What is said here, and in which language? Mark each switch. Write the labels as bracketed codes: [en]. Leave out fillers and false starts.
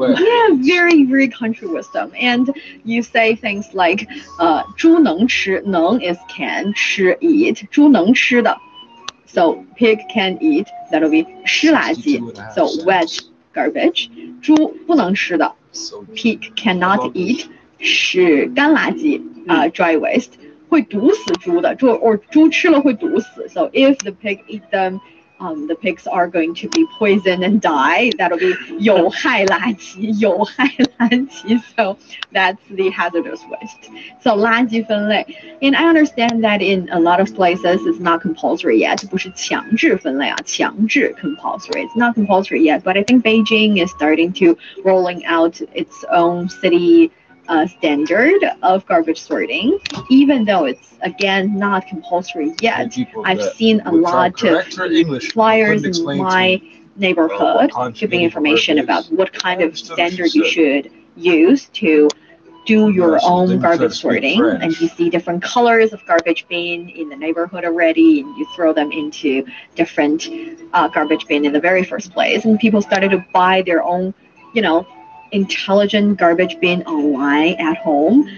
[en] Yeah, very, very country wisdom. And you say things like, [zh] 猪能吃, [en] 能 is can, 吃 eat, [zh] 猪能吃的. [en] So pig can eat, that'll be [zh] 湿垃圾, [en] so wet garbage. [zh] 猪不能吃的, [en] pig cannot eat, [zh] 是干垃圾, [en] dry waste. [zh] 会毒死猪的, or 猪吃了会毒死. [en] So if the pig eat them, the pigs are going to be poisoned and die. That'll be [zh] 有害垃圾, 有害垃圾. [en] So that's the hazardous waste. [zh] So 垃圾分类. [en] And I understand that in a lot of places it's not compulsory yet. [zh] 不是强制分类啊, 强制 compulsory. [en] It's not compulsory yet, but I think Beijing is starting to rolling out its own city standard of garbage sorting, even though it's again not compulsory yet. I've seen a lot of flyers in my neighborhood giving information about what kind of standard you should use to do your own garbage sorting, and you see different colors of garbage bin in the neighborhood already, and you throw them into different garbage bin in the very first place, and people started to buy their own, you know, intelligent garbage bin online at home.